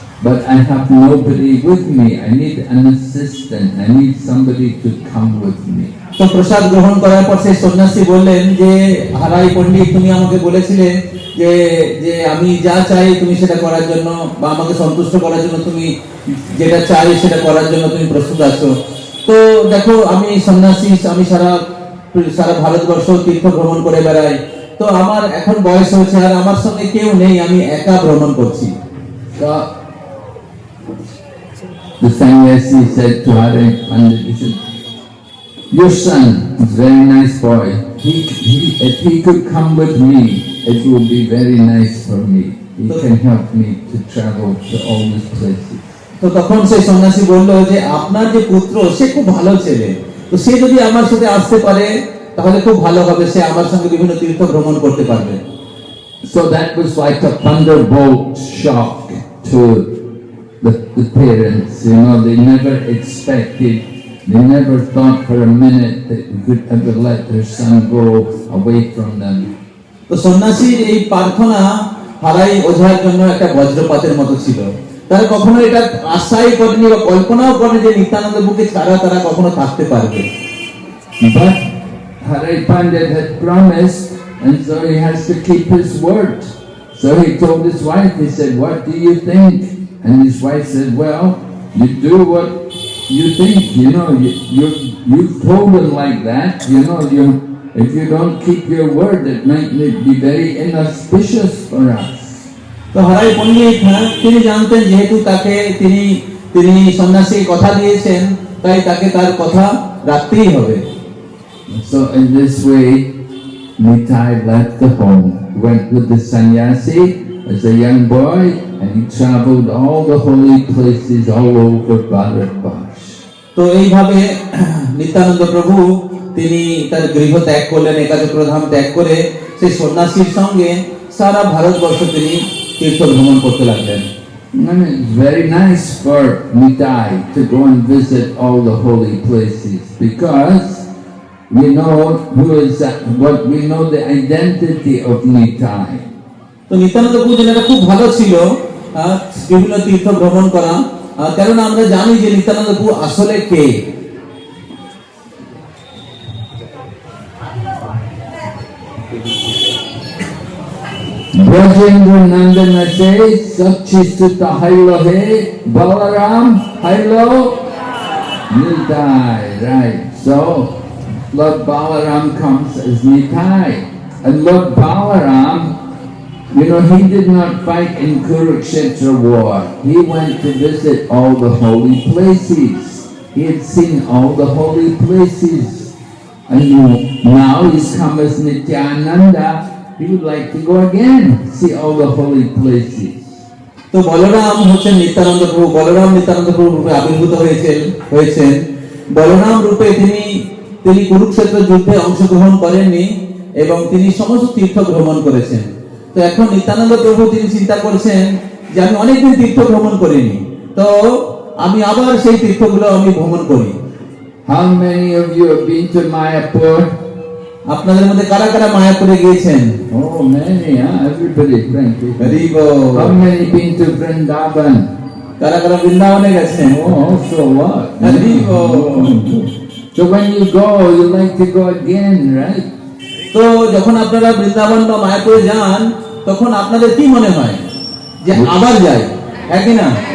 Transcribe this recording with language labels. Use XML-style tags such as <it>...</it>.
<en>But I have nobody with me. I need an assistant. I need somebody to come with me.</en> <bn>তো প্রসাদ গ্রহণ করার পর সেই সন্ন্যাসী বললেন যে হারাই পণ্ডিত, তুমি আমাকে বলেছিলে যে যে আমি যা চাই তুমি সেটা করার জন্য, বা আমাকে সন্তুষ্ট করার জন্য তুমি যেটা চাই সেটা করার জন্য তুমি প্রস্তুত আছো। তো দেখো আমি সন্ন্যাসী, আমি সারা সারা ভারতবর্ষ তীর্থ ভ্রমণ করে বেড়াই, তো আমার এখন বয়স হয়েছে আর আমার সঙ্গে কেউ নেই, আমি একা ভ্রমণ করছি।</bn> <en>So the sannyasi said to Hari Pandit, he said, your son is a very nice boy. If he could come with me, it will be very nice for me. He can help me to travel to all these places.</en> <bn>তো তখন সেই সন্ন্যাসী বলল যে আপনার যে পুত্র সে খুব ভালো ছেলে, তো সে যদি আমার সাথে আসতে পারে তাহলে খুব ভালো হবে, সে আমার সঙ্গে বিভিন্ন তীর্থ ভ্রমণ করতে পারবে।</bn> <en>So that was like a thunderbolt shock to the parents. You know, they never expected, they never thought for a minute that they could ever let their son go away from them.</en> <bn>তো সন্ন্যাসীর এই প্রার্থনা হারাই ওঝার জন্য একটা বজ্রপাতের মতো ছিল। তারা কখনো এটা আশাই করেনি বা কল্পনাও করেনি যে নিত্যানন্দ প্রভুকে ছাড়া তারা কখনো থাকতে পারবে।</bn> <en>But Hari Pandit had promised, and so he has to keep his word. So he told his wife, he said, what do you think? And his wife said, well, you do what you think, you know, you told him like that, you know, if you don't keep your word, it might be very inauspicious for us.</en> <bn>তো হারাই পণ্ডিত তিনি জানতেন যেহেতু তাকে তিনি সন্ন্যাসী কথা দিয়েছেন, তাই তাকে তার কথা রাখতেই হবে।</bn> <en>So in this way, Nitai left the home, went with the sannyasi as a young boy, and he traveled all the holy places all over Bharatvarsh.</en> <bn>তো এইভাবে নিত্যানন্দ প্রভু তিনি তার গৃহ ত্যাগ করলেন, একাচক্রধাম ত্যাগ করে সেই সন্ন্যাসীর সঙ্গে সারা ভারতবর্ষ তিনি তীর্থ ভ্রমণ করতে লাগলেন।</bn> <en>And it's very nice for Nitai to go and visit all the holy places because we know who is what we know the identity of Nitai.</en> <bn>তো নিত্যানন্দ প্রভু এটা খুব ভালো ছিল বিভিন্ন তীর্থ ভ্রমণ করা, কারণ আমরা জানি যে নিত্যানন্দ প্রভু আসলে কে।</bn> <en>Brajendra Nandana says,</en> <bn>Sakchisuta Hailo He, Balaram Hailo Nitai.</bn> <en>Right. So Lord Balaram comes as Nitai. And Lord Balaram, you know, he did not fight in Kurukshetra war. He went to visit all the holy places. He had seen all the holy places. And now he's come as Nityananda. He would like to go again, see all the holy places.</en> <bn>তো বলরাম হচ্ছেন নিত্যানন্দ প্রভু, বলরাম নিত্যানন্দ প্রভু রূপে আবির্ভূত হয়েছেন। বলরাম রূপে তিনি কুরুক্ষেত্র যুদ্ধে অংশগ্রহণ করেননি এবং তিনি সমস্ত তীর্থ ভ্রমণ করেছেন। তো এখন নিত্যানন্দ প্রভু তিনি চিন্তা করছেন যে আমি অনেকদিন তীর্থ ভ্রমণ করিনি, তো আমি আবার সেই তীর্থগুলো আমি ভ্রমণ করি।</bn> <en>How many of you have been to Mayapur?</en> <bn>আপনাদের মধ্যে কারা কারা মায়াপুরে গিয়েছেন?</bn> <en>Oh, many, huh? Everybody, thank you. Very good. How many been to Vrindavan?</en> <bn>কারা কারা বৃন্দাবনে গেছেন?</bn> <en>Oh, so what? Very good. So when you go, you like to go again, right?</en> <bn>তো যখন আপনারা বৃন্দাবন বা মায়াপুরে যান তখন আপনাদের কি মনে হয় যে আবার যাই, একই না?</bn>